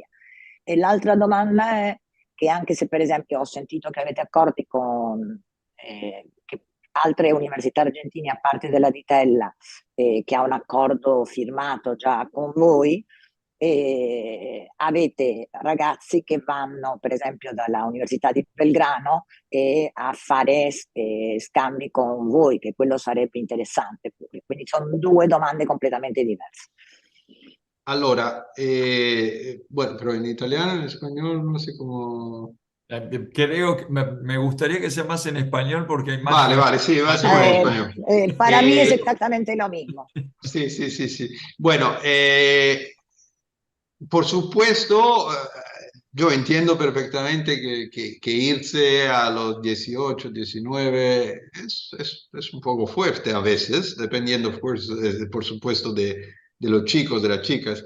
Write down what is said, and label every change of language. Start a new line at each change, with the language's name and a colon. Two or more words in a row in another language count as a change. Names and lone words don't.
Italian: E l'altra domanda è che, anche se per esempio ho sentito che avete accordi con che altre università argentine, a parte della Di Tella, che ha un accordo firmato già con voi, avete ragazzi che vanno per esempio dalla Università di Belgrano a fare scambi con voi, che quello sarebbe interessante. Quindi sono due domande completamente diverse. Allora,
Spanish: bueno, pero en italiano, en español, no sé cómo... Creo que me gustaría que sea más en español porque hay más Vale, gente vale, sí, va a ser en española. español. Para mí es exactamente lo mismo. Sí, sí, sí, sí. Bueno, por supuesto, yo entiendo perfectamente que irse a los 18, 19 es un poco fuerte a veces, dependiendo, por supuesto, de los chicos, de las chicas.